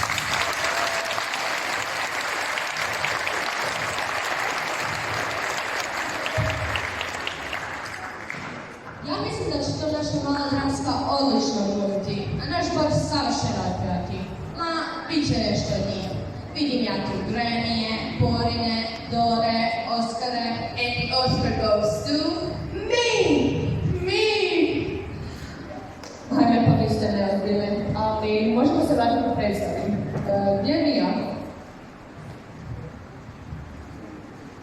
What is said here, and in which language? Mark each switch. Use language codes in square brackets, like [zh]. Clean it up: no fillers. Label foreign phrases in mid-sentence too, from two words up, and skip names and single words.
[hr] Ja mislim da će to naša mala dramska odlično odgovoriti, a naš bor savršeno otpjevati. Ma, bit će nešto od njih. Vidim ja tu Grammy-je, Porine, Dore, Oskare, [en] and the Oscar goes to me! [hr] Ajme, pa vi ste neozbiljni, ali možemo se vratiti u predstavi. Gdje je Mija?